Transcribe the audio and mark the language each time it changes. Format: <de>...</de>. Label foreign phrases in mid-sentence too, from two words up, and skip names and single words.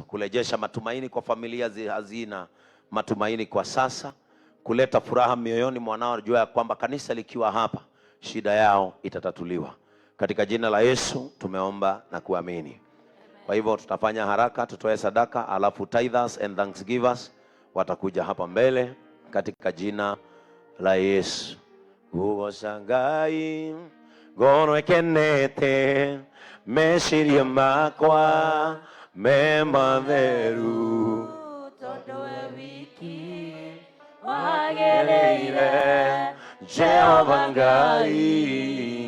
<sw>Kurejesha matumaini kwa familia hazina matumaini kwa sasa, kuleta furaha mioyoni mwanao, jua kwamba kanisa likiwa hapa shida yao itatatuliwa. Katika jina la Yesu tumeomba na kuamini. Kwa hivyo tutafanya haraka, tutoe sadaka, alafu</sw> <en>tithers and thanksgivers</en> <sw>watakuja hapa mbele katika jina la Yesu.</sw> <ki>Gugoca Ngai ngoro ikenete, meciria makwa me matheru, tondu we wiki wagereire Jehova Ngai</ki>